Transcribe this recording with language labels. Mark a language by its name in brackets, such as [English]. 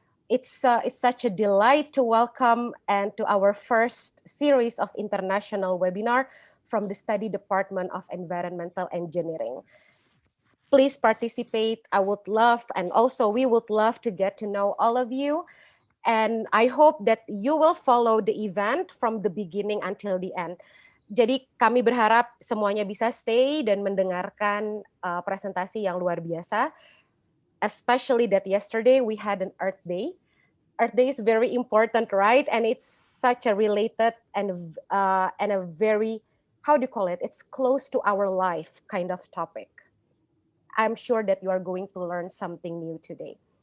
[English] It's such a delight to welcome and to our first series of international webinar from the Study Department of Environmental Engineering. Please participate. I would love, and also we would love to get to know all of you. And I hope that you will follow the event from the beginning until the end. [Indonesian] Jadi kami berharap semuanya bisa stay dan mendengarkan presentasi yang luar biasa. [English] Especially that yesterday we had an Earth Day. Earth Day is very important, right? And it's such a related and a very, how do you call it? It's close to our life kind of topic. I'm sure that you are going to learn something new today.